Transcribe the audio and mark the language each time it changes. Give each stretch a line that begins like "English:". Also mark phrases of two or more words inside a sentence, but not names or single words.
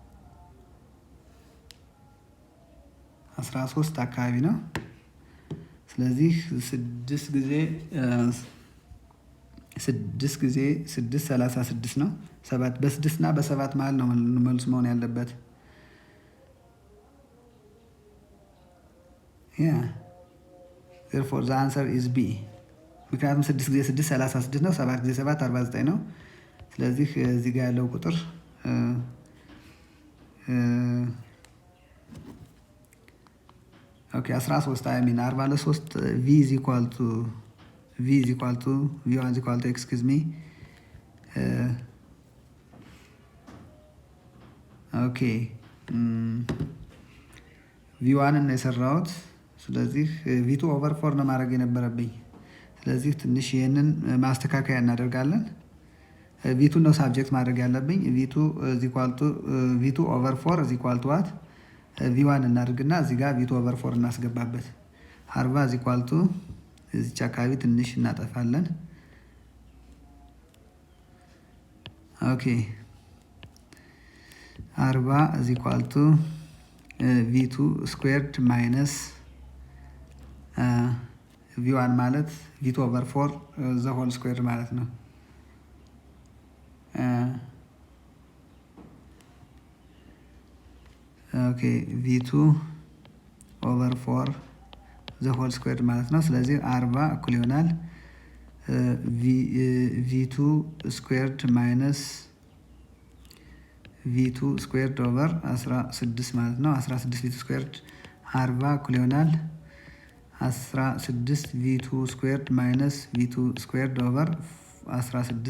Amharic: 13 አካባቢ ነው። ስለዚህ 6 ጊዜ 6 36 ነው። 7 በ6 እና በ7 መሀል ነው መልሱ መሆን ያለበት።
English: therefore the answer is B።
Amharic: ምክንያቱም 6 ጊዜ 6 36 ነው። 7 ጊዜ 7 49 ነው። ስለዚህ እዚህ ጋር ያለው ቁጥር
English: okay 13 I mean 43 v is equal to v1 is equal to excuse me
Amharic: ኦኬ v1 ነው የሰራሁት። ስለዚህ
English: v2 over 4
Amharic: ነው ማድረግ የነበረብኝ። ስለዚህ ትንሽ ይሄንን ማስተካከያ እናደርጋለን። v2 ነው ሳብጀክት ማድረግ ያለብኝ።
English: v2 over 4 is equal to what v1
Amharic: እናድርግና እዚህ ጋር
English: v2 over 4
Amharic: እናስገባበት።
English: 40 is equal to
Amharic: እዚች አካባቢ ትንሽ እናጠፋለን።
English: ኦኬ 40 is equal to v2 squared minus v1 ማለት v2 over 4 the whole square
Amharic: ማለት ነው።
English: okay v2 over 4 the whole square
Amharic: ማለት ነው። ስለዚህ 40 እኩል ይሆናል
English: v2 squared minus v2 squared over 16
Amharic: ማለት ነው።
English: 16 v2 squared
Amharic: 40 እኩል ይሆናል
English: 16 v2 squared minus v2 squared over 16